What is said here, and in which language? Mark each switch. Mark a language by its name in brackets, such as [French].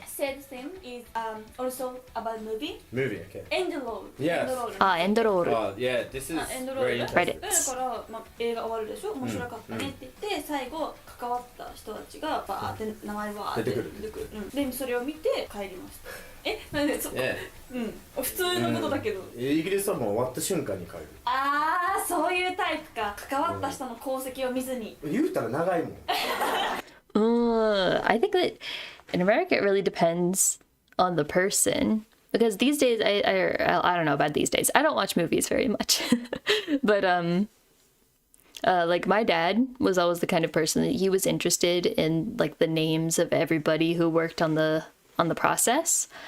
[English] said thing is also about movie. Movie, okay. End roll. Yes. End roll. Yeah, this is [Japanese] エンドロールだ [English] interesting. [Japanese] から、まあ、映画終わるでしょ面白かったねって言って、最後関わった人たちがバーって名前バーって出てくる、でそれを見て帰りました。なんでそこ、普通のことだけど、イギリスはもう終わった瞬間に帰る。ああそういうタイプか。関わった人の功績を見ずに、言うたら長いもん。 [English] I think that in America it really depends on the person. Because these days, I don't know about these days. I don't watch movies very much. But Like my dad was always the kind of person that he was interested in like the names of everybody who worked on the process.